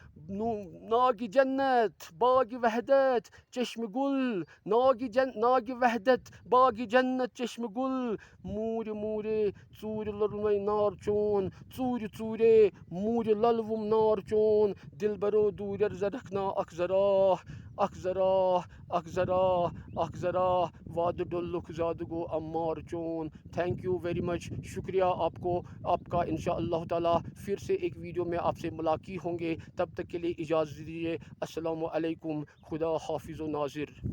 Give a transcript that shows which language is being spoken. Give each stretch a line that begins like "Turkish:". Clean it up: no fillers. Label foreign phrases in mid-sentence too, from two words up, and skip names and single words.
Kashmiri: ناگہِ جنت باغِ وحدت چشمہ گل، ناگہِ وحدت باغِ جنت چشمہ گل، موٗرِ موٗرے ژوٗرِ لوٚلوَے نار چون، ژوٗرِ ژوٗرے موٗرِ للوُم نار چون، دلبرو دوٗرٮ۪ر زٕ رکھنا اکھ ذرا، اکھ ذرا، اکھ ذرا، اکھ ذرا، وعدٕ ڈوٚلُکھ زیادٕ گوٚو امار چون۔
English: thank you very much,
Urdu: شکریہ آپ کو، آپ کا
Arabic: انشاء اللہ تعالیٰ
Urdu: پھر سے ایک ویڈیو میں آپ سے ملاقات ہوں گے، تب تک کے لیے اجازت دیجیے،
Arabic: السلام علیکم،
Urdu: خدا حافظ و ناظر۔